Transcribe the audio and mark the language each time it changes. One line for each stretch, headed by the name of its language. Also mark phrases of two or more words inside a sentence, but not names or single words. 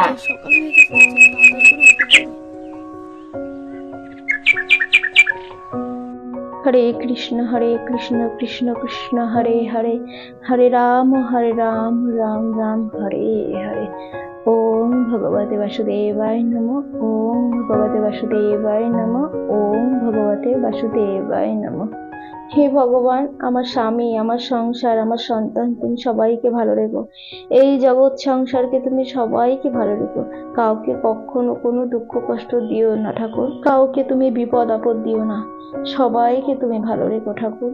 Bangla: সকাল হয়ে গেছে, তাড়াতাড়ি করে উঠে পড়ি।
Sanskrit: হরে কৃষ্ণ কৃষ্ণ কৃষ্ণ হরে হরে, হরে রাম রাম রাম হরে হরে। ওম ভগবতে বাসুদেবায় নমঃ, ওম ভগবতে বাসুদেবায় নমঃ, ওম ভগবতে বাসুদেবায় নমঃ।
Bangla: হে ভগবান, আমার স্বামী, আমার সংসার, আমার সন্তান, তুমি সবাইকে ভালো রেখো। এই জগৎ সংসারকে তুমি সবাইকে ভালো রেখো। কাউকে কখনো কোনো দুঃখ কষ্ট দিও না ঠাকুর, কাউকে তুমি বিপদ আপদ দিও না। সবাইকে তুমি ভালো রেখো ঠাকুর।